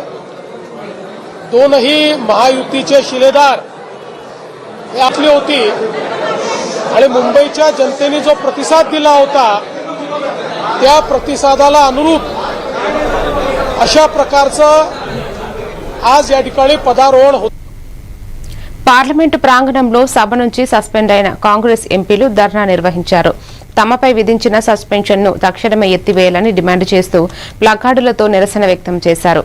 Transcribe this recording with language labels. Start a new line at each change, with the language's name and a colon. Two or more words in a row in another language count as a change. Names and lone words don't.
Marathi: दोनही महायुतीचे शिलेदार हे आपली होती आणि मुंबईच्या जनतेने जो प्रतिसाद दिला होता त्या प्रतिसादाला अनुरूप अशा प्रकारचं आज या ठिकाणी पदारोहण होतं.
Telugu: పార్లమెంటు ప్రాంగణంలో సభ నుంచి సస్పెండ్ అయిన కాంగ్రెస్ ఎంపీలు ధర్నా నిర్వహించారు. తమపై విధించిన సస్పెన్షన్ను తక్షణమే ఎత్తివేయాలని డిమాండ్ చేస్తూ ప్లకార్డులతో నిరసన వ్యక్తం చేశారు.